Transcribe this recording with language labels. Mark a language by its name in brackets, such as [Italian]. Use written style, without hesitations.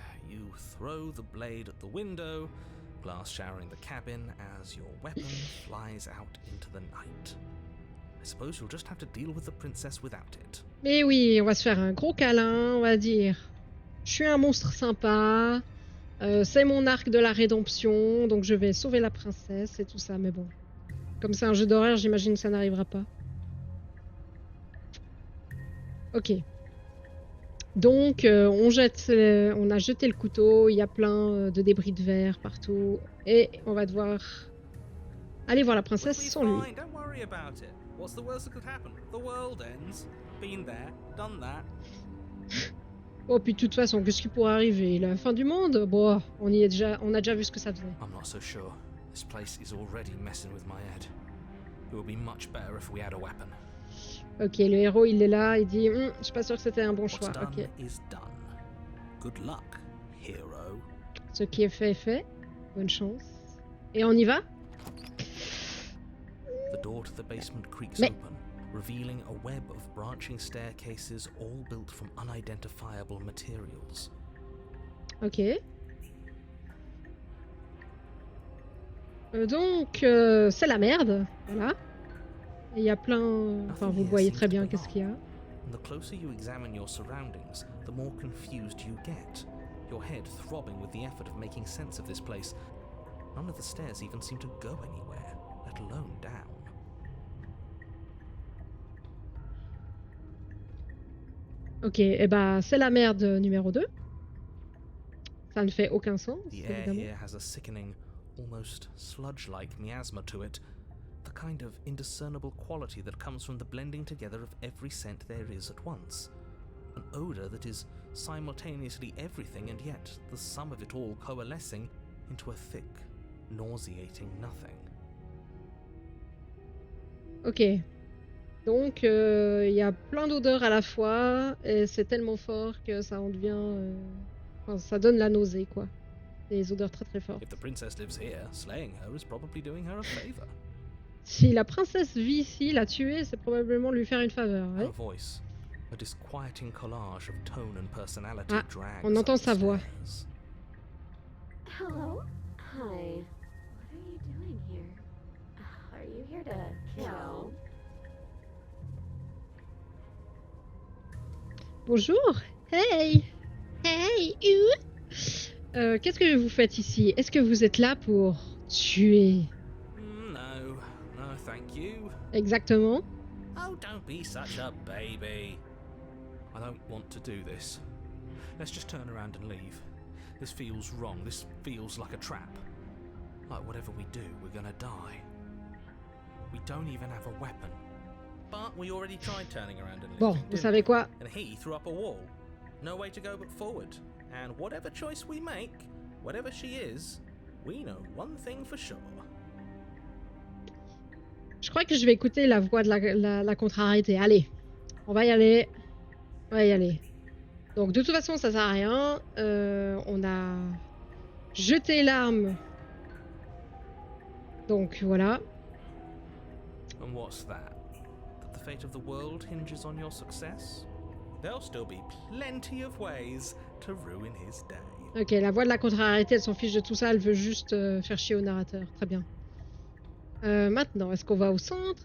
[English] You throw the blade at the window, glass showering the cabin as your weapon flies out into the night. I suppose you'll just have to deal with the princess without it. [French] Mais oui, on va se faire un gros câlin, on va dire. Je suis un monstre sympa. C'est mon arc de la rédemption, donc je vais sauver la princesse et tout ça, mais bon. Comme c'est un jeu d'horreur, j'imagine que ça n'arrivera pas. Ok. Donc, on a jeté le couteau, il y a plein de débris de verre partout, et on va devoir aller voir la princesse sans lui. [English] Fine, don't worry about it. What's the worst that could happen? The world ends. Been there, done that. [French] Oh, puis de toute façon, qu'est-ce qui pourrait arriver? La fin du monde? Bon, on a déjà vu ce que ça faisait. [English] I'm not so sure. This place is already messing with my head. It would be much better if we had a weapon. [French] Ok, le héros, il est là, il dit je suis pas sûr que c'était un bon choix. [English] What's done [French] Ok. [English] is done. Good luck, hero. [French] Ce qui est fait est fait. Bonne chance. Et on y va? [English] The door to the basement creaks [French] Mais- [English] open, revealing a web of branching staircases all built from unidentifiable materials. [French] Ok. Donc, c'est la merde. Voilà. Et il y a plein... Enfin, vous voyez très bien qu'est-ce qu'il y a. [English] And the closer you examine your surroundings, the more confused you get. Your head throbbing with the effort of making sense of this place. None of the stairs even seem to go anywhere, let alone down. [French] Ok, et bah c'est la merde numéro 2. Ça ne fait aucun sens, [English] The air [French] évidemment. [English] here has a sickening, almost sludge-like miasma to it. The kind of indiscernible quality that comes from the blending together of every scent there is at once. An odour that is simultaneously everything and yet the sum of it all coalescing into a thick, nauseating nothing. [French] Ok. Donc, il y a plein d'odeurs à la fois, et c'est tellement fort que ça en devient... Enfin, ça donne la nausée, quoi. des odeurs très très fortes. [English] If the princess lives here, slaying her is probably doing her a favor. [French] Si la princesse vit ici, la tuer, c'est probablement lui faire une faveur. Ouais. [English] Her voice, a disquieting collage of tone and personality, Ah, drags [French] on entend [English] up the [French] sa voix. [English] stairs. Hello? Hi. What are you doing here? Are you here to kill? [French] Bonjour. Hey. Hey. Qu'est-ce que vous faites ici? Est-ce que vous êtes là pour tuer? [English] No, no, thank you. [French] Exactement. [English] Oh, don't be such a baby. I don't want to do this. Let's just turn around and leave. This feels wrong. This feels like a trap. Like whatever we do, we're gonna die. We don't even have a weapon. But we already tried turning around and leaving. [French] Bon, vous savez quoi? [English] And he threw up a wall. No way to go but forward. And whatever choice we make, whatever she is, we know one thing for sure. [French] Je crois que je vais écouter la voix de la contrariété. Allez, on va y aller. On va y aller. Donc de toute façon, ça sert à rien. On a jeté l'arme. Donc voilà. [English] And what's that? That the fate of the world hinges on your success? There'll still be plenty of ways to ruin his day. [French] Ok, la voix de la contrariété, elle s'en fiche de tout ça. Elle veut juste faire chier au narrateur. Très bien. Maintenant, est-ce qu'on va au centre?